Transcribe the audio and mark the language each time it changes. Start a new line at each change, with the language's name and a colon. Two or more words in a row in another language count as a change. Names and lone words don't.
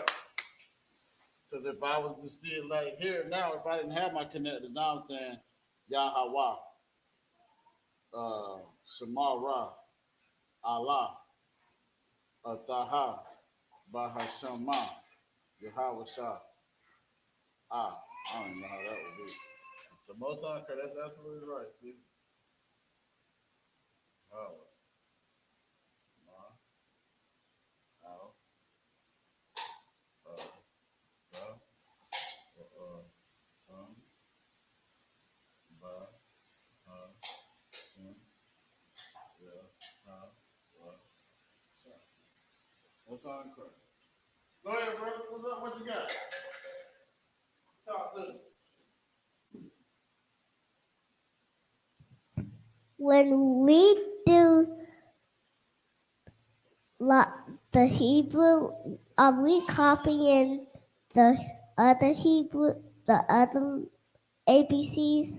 English: Because if I was to see it like here now, if I didn't have my connectors, now I'm saying Yahweh, Shemara, Allah, Ataha, Bahashama, Yahweh Shah. I don't know how that would be. So most time correct. That's absolutely right. See? Oh. Al, ba, ba, shim, ya, ha, wa, sha. What's on correct? Go ahead, bro. What's up? What you got? Talk to me. When we do the Hebrew, are we copying the other Hebrew, the other ABCs?